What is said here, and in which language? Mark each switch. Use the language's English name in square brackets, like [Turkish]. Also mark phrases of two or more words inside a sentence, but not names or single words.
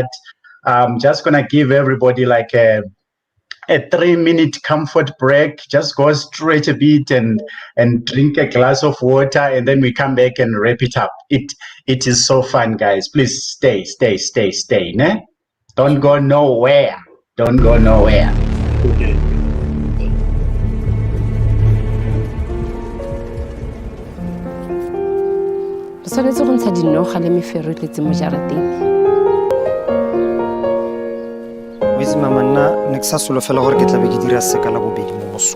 [English] Just going to give everybody like a 3-minute comfort break. Just go stretch a bit and drink a glass of water, and then we come back and wrap it up. It is so fun, guys. Please stay, ne? Don't go nowhere. Okay. [Tswana] Re tshwanetse go ntsha dinoga le mefero e tletse mo jarateng. Mama nna ne ke sa solofela gore ke tlabe ke dira seka la bobedi mo mosong.